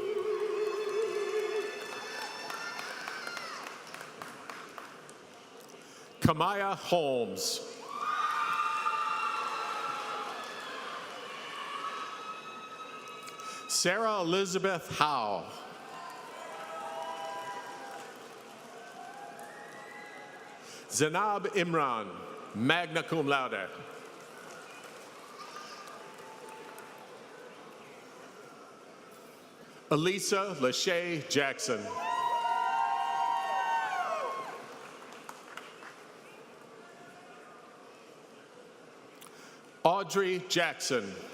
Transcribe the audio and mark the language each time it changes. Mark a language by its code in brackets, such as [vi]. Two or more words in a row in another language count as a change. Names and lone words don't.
[en] Kamaya Holmes. Sarah Elizabeth Howe. Zanab Imran, [la] magna cum laude. [en] Elisa Lachey Jackson. Audrey Jackson.